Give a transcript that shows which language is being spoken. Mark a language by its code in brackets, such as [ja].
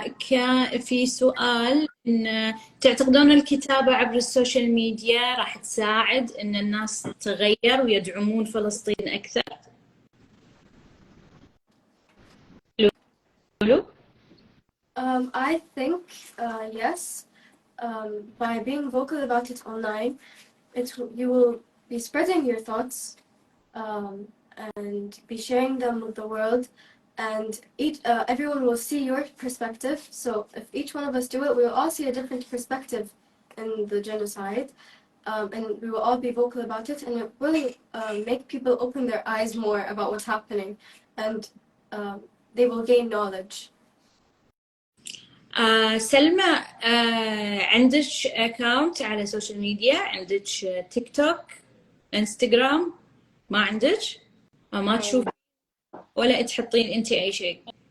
[ar] كان في سؤال إن تعتقدون الكتابة عبر السوشيال ميديا راح تساعد إن الناس تتغير ويدعمون فلسطين أكثر؟ لولو؟ [en] I think yes. By being vocal about it online, you will be spreading your thoughts and be sharing them with the world, and everyone will see your perspective. So if each one of us do it, we will all see a different perspective in the genocide, and we will all be vocal about it, and it will make people open their eyes more about what's happening, and they will gain knowledge. [ar] سلمى، عندك اكاونت على السوشيال ميديا؟ عندك تيك توك، انستغرام؟ ما عندك؟ ما تشوف ولا تحطين انت اي شيء؟